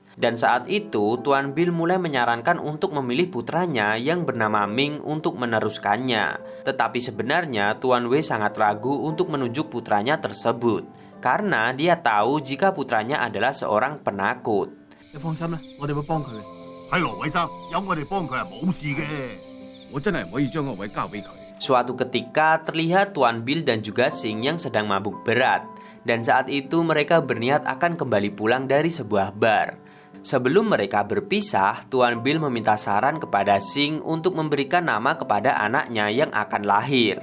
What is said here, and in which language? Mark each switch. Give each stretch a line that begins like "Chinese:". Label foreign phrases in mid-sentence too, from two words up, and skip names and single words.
Indonesian: Dan saat itu Tuan Bill mulai menyarankan untuk memilih putranya yang bernama Ming untuk meneruskannya. Tetapi sebenarnya Tuan Wei sangat ragu untuk menunjuk putranya tersebut karena dia tahu jika putranya adalah seorang penakut.
Cantonese: 係羅偉生，有我哋幫佢係冇事嘅。我真係唔可以將個位交俾佢。
Indonesian: Suatu ketika terlihat Tuan Bill dan juga Sing yang sedang mabuk berat. Dan saat itu mereka berniat akan kembali pulang dari sebuah bar. Sebelum mereka berpisah, Tuan Bill meminta saran kepada Sing untuk memberikan nama kepada anaknya yang akan lahir.